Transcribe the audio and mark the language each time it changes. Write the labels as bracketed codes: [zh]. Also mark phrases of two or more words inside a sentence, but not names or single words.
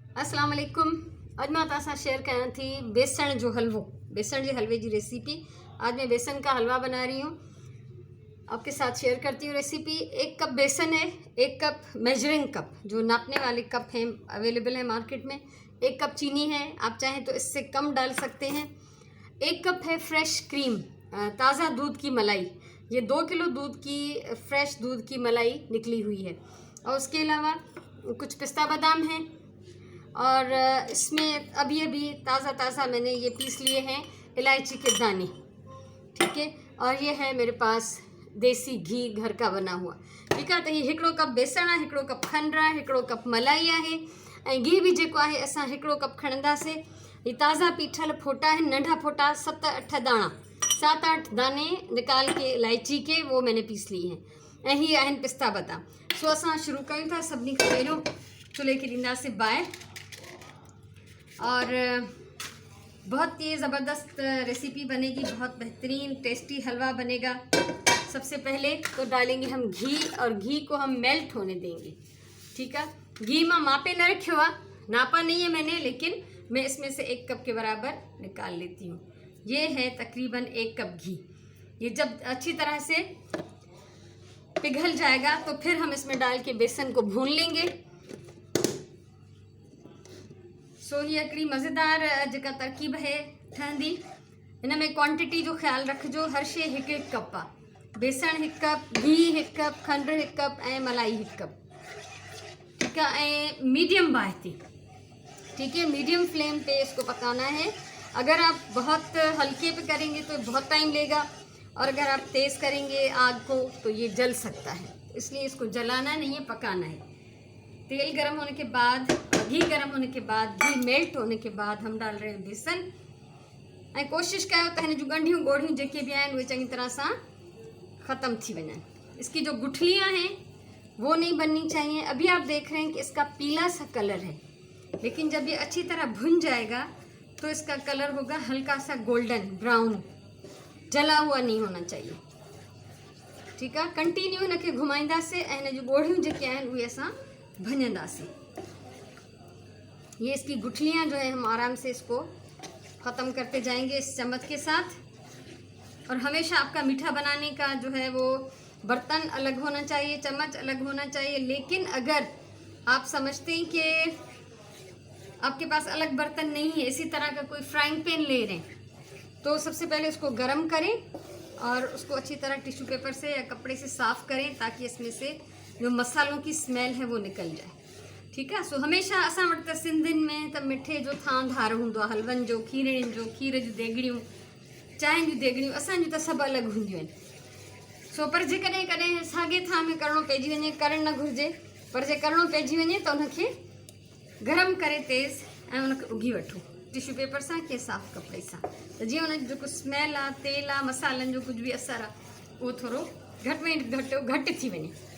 [ar] السلام علیکم. [sd] अॼु मां तव्हां सां शेयर कयां थी बेसण जो हलवो, बेसण जे हलवे की रेसिपी। [ur] آج میں بیسن کا حلوہ بنا رہی ہوں، آپ کے ساتھ شیئر کرتی ہوں ریسیپی. 1 کپ بیسن ہے، 1 کپ [en] measuring cup [ur] جو ناپنے والے کپ ہیں اویلیبل ہے مارکیٹ میں. 1 کپ چینی ہے، آپ چاہیں تو اس سے کم ڈال سکتے ہیں. 1 کپ ہے [en] fresh cream, [ur] تازہ دودھ کی ملائی. یہ 2 کلو دودھ کی فریش دودھ کی ملائی نکلی ہوئی ہے. اور اس کے علاوہ کچھ پستہ بادام ہیں، اور اس میں ابھی تازہ میں نے یہ پیس لیے ہیں الائچی کے دانے، ٹھیک ہے. اور یہ ہے میرے پاس دیسی گھی گھر کا بنا ہوا، ٹھیک ہے. [sd] तो ये 1 कप बेसण आहे, 1 कप खंड आहे, 1 कप मलाई आहे, ऐं घी भी जेको आहे असां 1 कप खणंदासीं। ये ताज़ा पीठल फोटा आहिनि, नंढा फोटा 7-8 दाणा, [ur] 7-8 دانے نکال کے الائچی کے وہ میں نے پیس لیے ہیں, [sd] ऐं हीअ आहिनि पिस्ता बादाम। सो असां शुरू कयूं था। सभिनी खां पहिरियों चुल्हे खे ॾींदासीं बाहि, [ur] اور بہت ہی زبردست ریسیپی بنے گی، بہت بہترین ٹیسٹی حلوہ بنے گا. سب سے پہلے تو ڈالیں گے ہم گھی، اور گھی کو ہم میلٹ ہونے دیں گے، ٹھیک ہے. [sd] घी मां मापे न रखियो आहे, [ur] ناپا نہیں ہے میں نے، لیکن میں اس میں سے 1 کپ کے برابر نکال لیتی ہوں. یہ ہے تقریباً 1 کپ گھی. یہ جب اچھی طرح سے پگھل جائے گا تو پھر ہم اس میں ڈال کے بیسن کو بھون لیں گے. [sd] सो ये हिकिड़ी मज़ेदार जेका तरकीब है ठहंदी। इन में क्वांटिटी जो ख़्याल रखिजो, हर शइ 1-1 कप आहे। बेसण 1 कप, घी 1 कप, खंड 1 कप ऐं मलाई 1 कप, [ur] ٹھیک ہے. [sd] ऐं मीडियम बाहि थी, [ur] ٹھیک ہے, [en] medium flame [ur] پے اس کو پکانا ہے. اگر آپ بہت ہلکے پے کریں گے تو بہت ٹائم لے گا، اور اگر آپ تیز کریں گے آگ کو تو یہ جل سکتا ہے، اس لیے اس کو جلانا نہیں ہے، پکانا ہے. تیل گرم ہونے کے بعد، گھی گرم ہونے کے بعد، گھی میلٹ ہونے کے بعد ہم ڈال رہے ہیں بیسن. [sd] ऐं कोशिशि कयो त हिन जूं ॻंढियूं ॻोढ़ियूं जेके भी आहिनि उहे चङी तरह सां ख़त्म थी वञनि। [ur] اس کی جو گٹھلیاں ہیں وہ نہیں بننی چاہیے. ابھی آپ دیکھ رہے ہیں کہ اس کا پیلا سا کلر ہے، لیکن جب یہ اچھی طرح بھن جائے گا تو اس کا کلر ہوگا ہلکا سا [en] golden brown, [ur] جلا ہوا نہیں ہونا چاہیے، ٹھیک ہے. [sd] कंटिन्यू हिनखे घुमाईंदासीं ऐं हिन जूं ॻोढ़ियूं जेके आहिनि उहे असां भञंदासीं। [ur] یہ اس کی گٹھلیاں جو ہے ہم آرام سے اس کو ختم کرتے جائیں گے اس چمچ کے ساتھ. اور ہمیشہ آپ کا میٹھا بنانے کا جو ہے وہ برتن الگ ہونا چاہیے، چمچ الگ ہونا چاہیے. لیکن اگر آپ سمجھتے ہیں کہ آپ کے پاس الگ برتن نہیں ہے، اسی طرح کا کوئی [en] frying pan [ur] لے رہے ہیں، تو سب سے پہلے اس کو گرم کریں اور اس کو اچھی طرح [en] tissue paper [ur] سے یا کپڑے سے صاف کریں، تاکہ اس میں سے جو مسالوں کی سمیل ہے وہ نکل جائے، ٹھیک ہے. [sd] सो हमेशा असां वटि त सिंधियुनि में त मिठे जो थांधार हूंदो आहे, हलवनि जो, खीरनि जो, खीर जूं देॻड़ियूं, चांहि जूं देॻड़ियूं, असांजूं त सभु अलॻि हूंदियूं आहिनि। सो पर जे कॾहिं कॾहिं साॻे थां में करिणो पइजी वञे, करणु न घुरिजे, पर जे करिणो पइजी वञे त उनखे गरम करे तेज़ ऐं उनखे उघी वठो [en] tissue paper [sd] सां के साफ़ कपिड़े सां, त जीअं उन जो जेको स्मेल आहे, तेल आहे, मसालनि जो कुझु बि असरु आहे उहो थोरो घटि में घटि थी वञे।